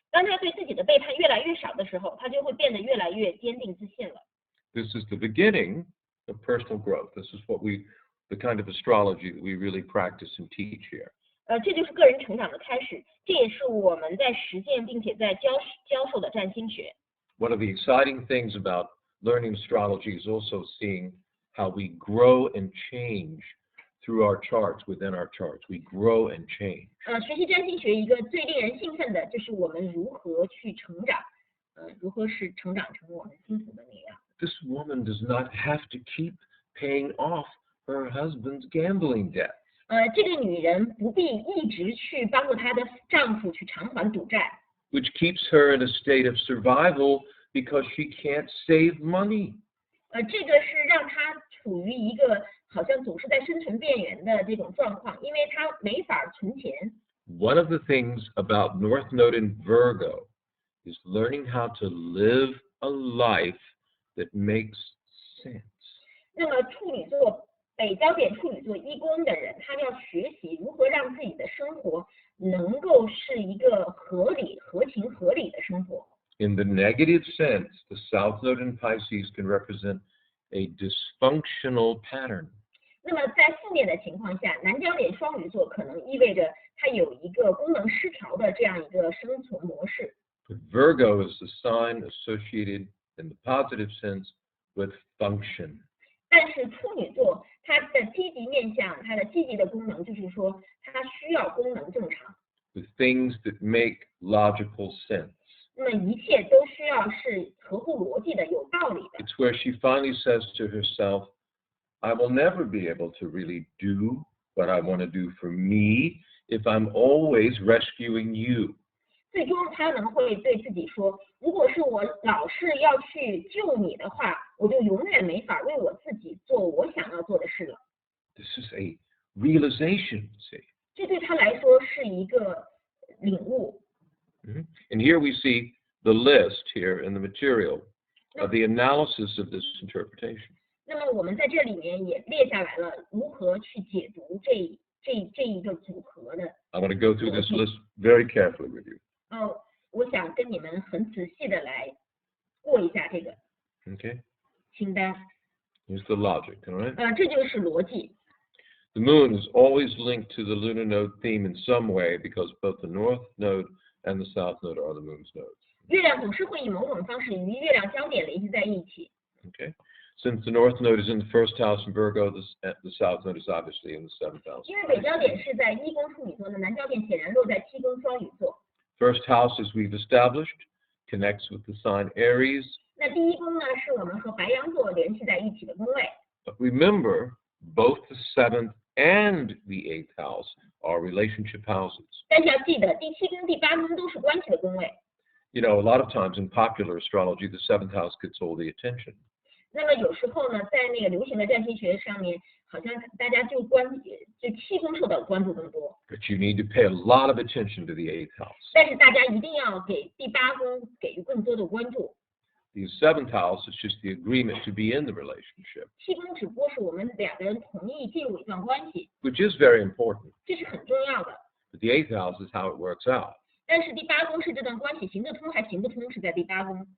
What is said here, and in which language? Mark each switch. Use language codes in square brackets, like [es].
[zh] 当他对自己的背叛越来越少的时候，他就会变得越来越坚定自信了。 [en] This is the beginning of personal growth. This is the kind of astrology that we really practice and teach here. [zh] 这就是个人成长的开始，这也是我们在实践并且在教授的占星学。 [en] One of the exciting things about learning astrology is also seeing how we grow and change through our charts, within our charts. We grow and change. [zh] 学习占星学一个最令人兴奋的就是我们如何去成长，如何是成长成我们星图的那样。 [en] This woman does not have to keep paying off her husband's gambling debt. [zh] 这个女人不必一直去帮助她的丈夫去偿还赌债。 [en] Which keeps her in a state of survival because she can't save money. [zh] 这个是让她处于一个好像总是在生存边缘的这种状况，因为她没法存钱。 [en] One of the things about North Node in Virgo is learning how to live a life that makes sense. [zh] 那么处女座北焦点处女座1宫的人，他要学习如何让自己的生活能够是一个合理、合情合理的生活。 [en] In the negative sense, the South Node in Pisces can represent a dysfunctional pattern. [zh] 那么在负面的情况下，南焦点双鱼座可能意味着它有一个功能失调的这样一个生存模式。 [en] But Virgo is the sign associated in the positive sense with function. [zh] 但是处女座它的积极面向，它的积极的功能就是说，它需要功能正常。 [en] The things that make logical sense. [zh] 那么一切都需要是合乎逻辑的、有道理的。 [en] It's where she finally says to herself, I will never be able to really do what I want to do for me if I'm always rescuing you. [zh] 最终他能会对自己说，如果是我老是要去救你的话，我就永远没法为我自己做我想要做的事了。 [en] This is a realization, see. [zh] 这对他来说是一个领悟。 [en] And here we see the list here in the material of the analysis of this interpretation. [zh] 那么我们在这里面也列下来了如何去解读这一个组合的。 [en] I want to go through this list very carefully with you. [zh] 我想跟你们很仔细的来过一下这个 [en] Okay? [zh] 清单。 [en] Here's the logic, all right? [zh] 这就是逻辑。 [en] The moon is always linked to the lunar node theme in some way because both the north node and the south node are the moon's nodes. [zh] 月亮总是会以某种方式与月亮焦点联系在一起。 [en] Okay? Since the north node is in the first house in Virgo, the south node is obviously in the seventh house. [zh] 因为北焦点是在1宫处女座的，南焦点显然落在7宫双鱼座。 [en] First house, as we've established, connects with the sign Aries. [zh] 那第1宫呢，是我们和白羊座联系在一起的宫位。 [en] But remember, both the seventh and the eighth house are relationship houses. [zh] 但是要记得，第7宫、第8宫都是关系的宫位。 [en] You know, a lot of times in popular astrology, the seventh house gets all the attention. [zh] 那么有时候呢，在那个流行的占星学上面，好像大家就7宫受到关注更多。 [en] But you need to pay a lot of attention to the eighth house. [zh] 但是大家一定要给第8宫给予更多的关注。 [en] The seventh house is just the agreement to be in the relationship, [zh] 7宫只不过是我们2个人同意进入一段关系， [en] which is very important. [zh] 这是很重要的。 [en] But the eighth house is how it works out. [zh] 但是第8宫是这段关系行得通还行不通，是在第8宫。